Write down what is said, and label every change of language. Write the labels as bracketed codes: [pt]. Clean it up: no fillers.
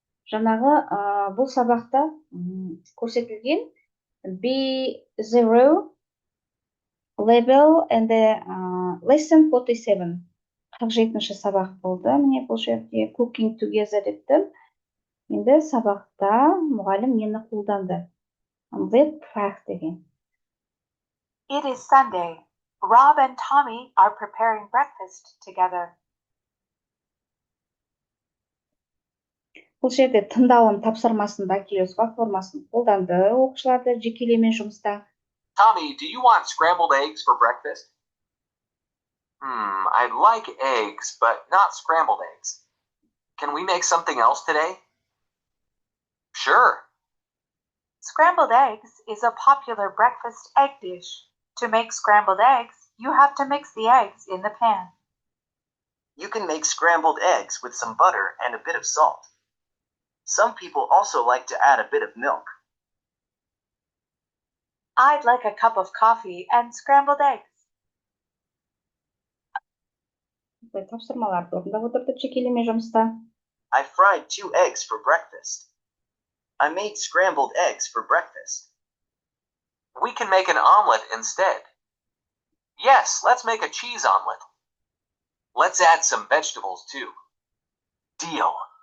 [kk] Жаңағы бұл сабақта көрсетілген [en] B0 level and lesson 47. [kk] 47-ші сабақ болды. Міне бұл жерде [en] cooking together [kk] депті. Енді сабақта мұғалім нені қолданды? [en] With fact [kk] деген. [en] It is Sunday. Rob and Tommy are preparing breakfast together. [kk] Бұл жерде тыңдалым тапсырмасында Achilles платформасын қолданды. Оқушыларды жекелеме жұмыста. [en] Tommy, do you want scrambled eggs for breakfast? I'd like eggs, but not scrambled eggs. Can we make something else today? Sure. Scrambled eggs is a popular breakfast egg dish. To make scrambled eggs, you have to mix the eggs in the pan. You can make scrambled eggs with some butter and a bit of salt. Some people also like to add a bit of milk. I'd like a cup of coffee and scrambled eggs. [kk] Тапсырмаларды орындап отырды жекелеме жұмыста. [en] I fried 2 eggs for breakfast. I made scrambled eggs for breakfast. We can make an omelet instead. Yes, let's make a cheese omelet. Let's add some vegetables too. Deal.